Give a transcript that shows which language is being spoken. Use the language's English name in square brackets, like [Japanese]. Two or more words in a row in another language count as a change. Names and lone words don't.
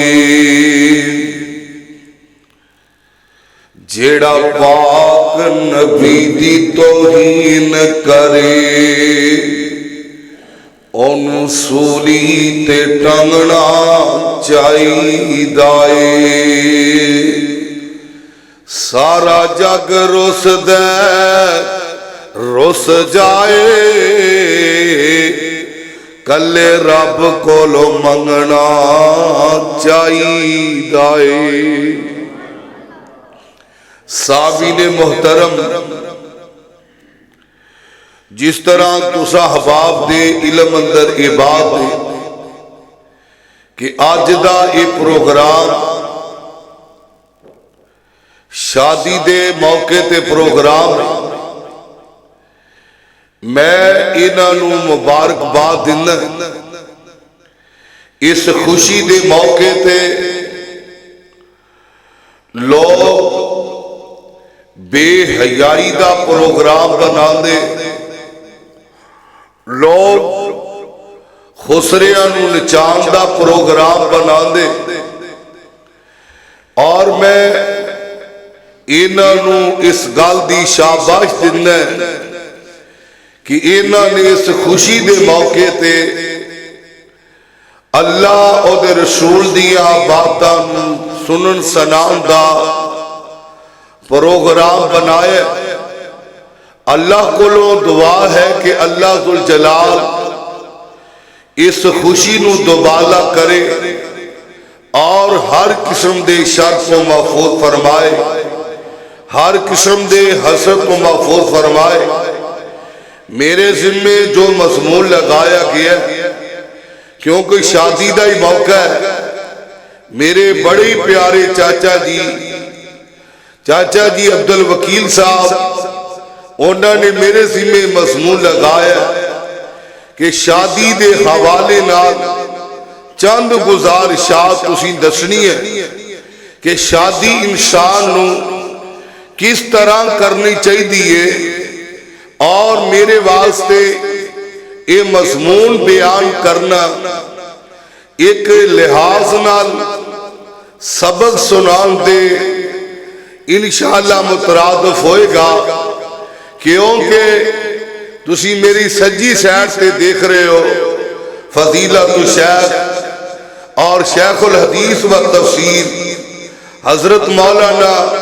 [Punjabi] جیڑا پاک نبی دی توہین کرے، اونوں سولی تے ٹنگنا چاہیے۔ سارا جگ رس دے رس جائے، کلے رب کولو منگنا چاہیے۔ سامعین محترم، جس طرح تسا حباب دے علم اندر اے بات ہے کہ آج دا اے پروگرام شادی دے موقع تے پروگرام میں انہاں نوں مبارکباد دینا اس خوشی دے موقع تے لوگ بے حیائی دا پروگرام بنا دے لوگ خسریاں نوں نچان دا پروگرام بنا دے اور میں انہاں نوں اس گل دی شاباش دینا کہ انہاں نے اس خوشی دے موقع تے اللہ اور دے رسول دیا باتاں سنن سنان دا پروگرام بنایا اللہ کو دعا ہے کہ اللہ ذوالجلال اس خوشی نو دوبالا کرے اور ہر قسم دے شر کو محفوظ فرمائے ہر قسم دے حسد کو محفوظ فرمائے میرے ذمے جو مضمون لگایا گیا کیونکہ شادی دا ہی موقع ہے میرے بڑے پیارے چاچا جی عبدالوکیل صاحب انہوں نے میرے ذمے مضمون لگایا کہ شادی دے حوالے نال چند گزارشات تسی دسنی ہے کہ شادی انسان نو کس طرح کرنی چاہیے اور میرے واسطے یہ مضمون بیان کرنا ایک لحاظ نال سبق سنان دے انشاءاللہ مترادف ہوئے گا کیونکہ تسی میری سجی سائڈ سے دیکھ رہے ہو فضیلت الشیخ اور شیخ الحدیث و تفسیر حضرت مولانا